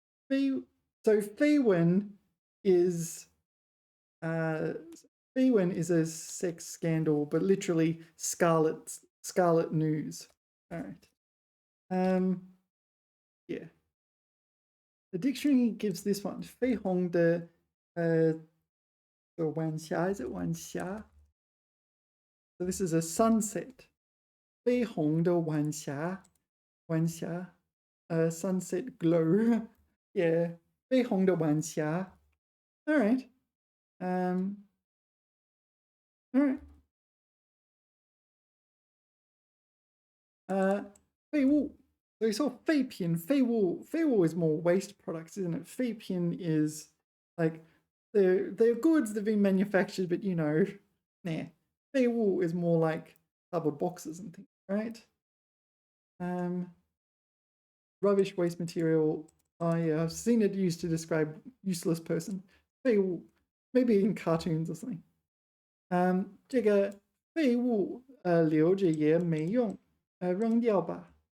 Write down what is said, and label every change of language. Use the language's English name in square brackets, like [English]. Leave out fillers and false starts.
[English] So Feiwen is Feiwen is a sex scandal, but literally scarlet news. All right. Yeah. The dictionary gives this one. [Chinese] 绯红的晚霞, [English] is it [Chinese] 晚霞? [English] So this is a sunset. [Chinese] 绯红的晚霞, [English] 晚霞, sunset glow. Yeah. [Chinese] 绯红的晚霞. [English] All right. All right. [Chinese] 废物. [English] So you saw 废品, 废物. 废物 is more waste products, isn't it? 废品 is like they're goods that have been manufactured, but you know, nah. 废物 is more like cardboard boxes and things, right? Rubbish, waste material. Oh yeah, I've seen it used to describe useless person. 废物, maybe in cartoons or something. [Chinese] 这个废物留着也没用，扔掉吧。